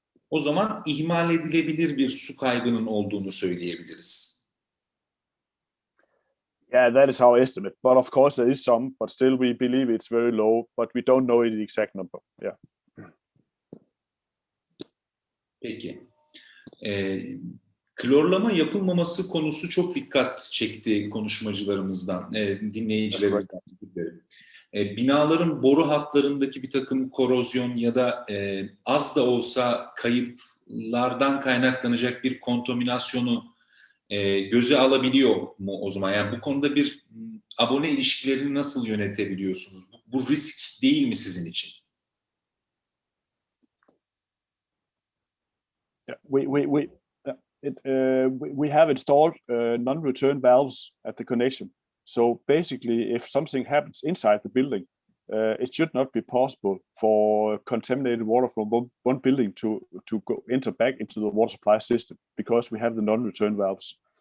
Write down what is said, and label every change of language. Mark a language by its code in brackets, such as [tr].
[tr] O zaman ihmal edilebilir bir su kaybının olduğunu söyleyebiliriz. [en] Yeah, that is our estimate. But of course there is some, but still we believe it's very low, but we don't know the exact number. Yeah. [tr] Peki. Klorlama yapılmaması konusu çok dikkat çekti konuşmacılarımızdan, dinleyicilerimizden. Binaların boru hatlarındaki bir takım korozyon ya da az da olsa kayıplardan kaynaklanacak bir kontaminasyonu göze alabiliyor mu o zaman? Yani bu konuda bir abone ilişkilerini nasıl yönetebiliyorsunuz? Bu risk değil mi sizin için? [en] We have installed non-return valves at the connection. So basically, if something happens inside the building, it should not be possible for contaminated water from one building to enter back into the water supply system because we have the non-return valves.